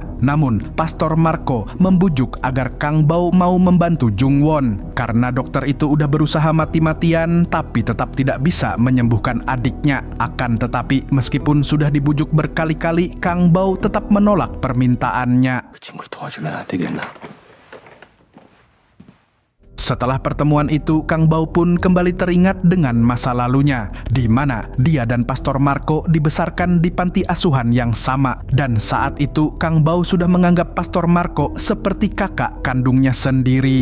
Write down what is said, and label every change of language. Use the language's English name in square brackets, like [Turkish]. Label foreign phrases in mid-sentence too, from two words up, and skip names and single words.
[Indonesian] Namun Pastor Marco membujuk agar Kang Bao mau membantu Jung Won. Karena dokter itu udah berusaha mati-matian tapi tetap tidak bisa menyembuhkan adiknya. Akan tetapi meskipun sudah dibujuk berkali-kali, Kang Bao tetap menolak permintaannya. [Korean] 도와주면 안 되겠나? [Indonesian] Setelah pertemuan itu, Kang Bao pun kembali teringat dengan masa lalunya, di mana dia dan Pastor Marco dibesarkan di panti asuhan yang sama. Dan saat itu, Kang Bao sudah menganggap Pastor Marco seperti kakak kandungnya sendiri.